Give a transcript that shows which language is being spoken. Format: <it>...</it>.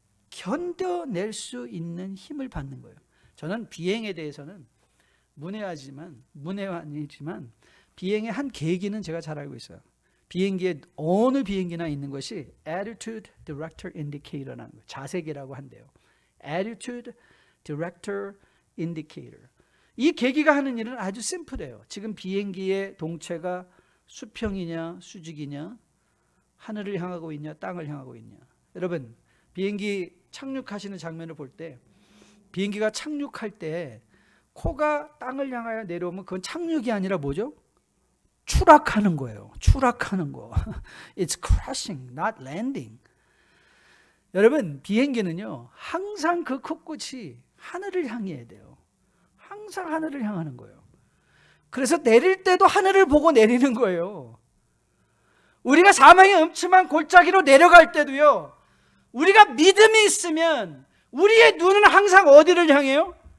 <ko>견뎌낼 수 있는 힘을 받는 거예요. 저는 비행에 대해서는 문외한이지만 비행의 한 계기는 제가 잘 알고 있어요. 비행기에 어느 비행기나 있는 것이 Attitude Director Indicator라는 거예요. 자세계라고 한대요.</ko> <en>Attitude Director Indicator.</en> <ko>이 계기가 하는 일은 아주 심플해요. 지금 비행기의 동체가 수평이냐 수직이냐, 하늘을 향하고 있냐 땅을 향하고 있냐. 여러분, 비행기 착륙하시는 장면을 볼 때, 비행기가 착륙할 때 코가 땅을 향하여 내려오면 그건 착륙이 아니라 뭐죠? 추락하는 거예요. 추락하는 거.</ko> <en>It's crashing, not landing.</en> <ko>여러분, 비행기는요 항상 그 코끝이 하늘을 향해야 돼요. 항상 하늘을 향하는 거예요. 그래서 내릴 때도 하늘을 보고 내리는 거예요. 우리가 사망의 음침한 골짜기로 내려갈 때도요, 우리가 믿음이 있으면 우리의 눈은 항상 어디를 향해요?</ko>